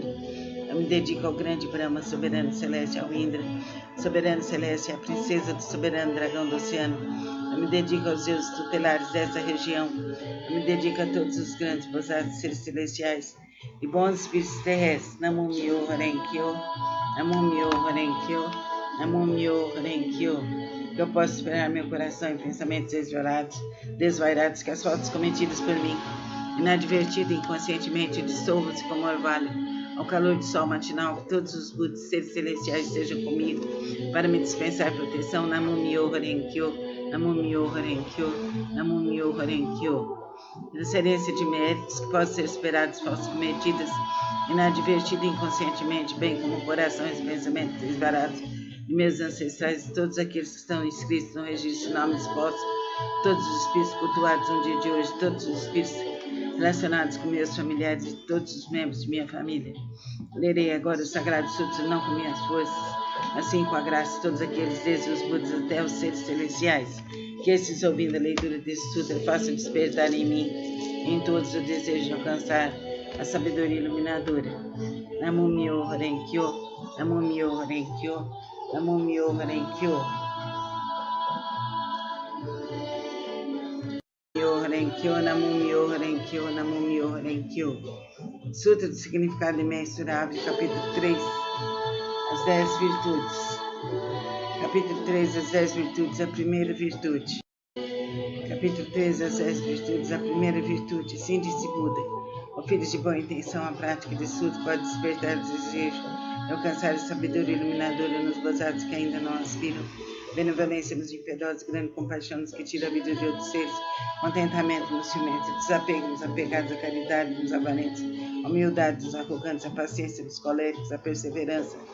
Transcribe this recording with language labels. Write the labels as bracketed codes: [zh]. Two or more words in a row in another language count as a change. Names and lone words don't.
[pt] Eu me dedico ao grande Brahma, soberano celeste, ao Indra, soberano celeste, à princesa do soberano dragão do oceano. Eu me dedico aos deuses tutelares dessa região. Eu me dedico a todos os grandes Bosatsus, seres celestiais e bons espíritos terrestres. [ja] 南無妙法蓮華経、南無妙法蓮華経、南無妙法蓮華経. [pt] Que eu possa esperar meu coração em pensamentos desvairados, que as faltas cometidas por mim, inadvertido e inconscientemente, dissolvam-se como orvalho ao calor do sol matinal, que todos os Budas, seres celestiais, estejam comigo para me dispensar proteção. [ja] 南無妙法蓮華経、南無妙法蓮華経、南無妙法蓮華経. [pt] Transferência de méritos que possam ser esperados, faltas cometidas inadvertido e inconscientemente, bem como corações e pensamentos desvarados de meus ancestrais e todos aqueles que estão inscritos no registro de nomes expostos, todos os espíritos cultuados no dia de hoje, todos os espíritos relacionados com meus familiares e todos os membros de minha família. Lerei agora o Sagrado Sutra não com minhas forças, assim com a graça de todos aqueles, desde os Budas até os seres celestiais, que esses, ouvindo a leitura desse sutra, façam despertar em mim e em todos o desejo de alcançar a sabedoria iluminadora. [ja] 南無妙法蓮華経、南無妙法蓮華経、南無妙法蓮華経. 南無妙法蓮華経、南無妙法蓮華経. [pt] Sutra do Significado Imensurável, capítulo 3, as 10 virtudes. Capítulo 3, as 10 virtudes, a primeira virtude. Capítulo 3, as 10 virtudes, a primeira virtude. Assim disse Buda: ó filhos de boa intenção, a prática desse sutra pode despertar o desejo de alcançar a sabedoria iluminadora nos gozados que ainda não aspiram, benevolência nos impiedosos, grande compaixão nos que tira a vida de outros seres, contentamento nos ciumentos, desapego nos apegados, a caridade nos avarentos, a humildade dos arrogantes, a paciência dos coléricos, a perseverança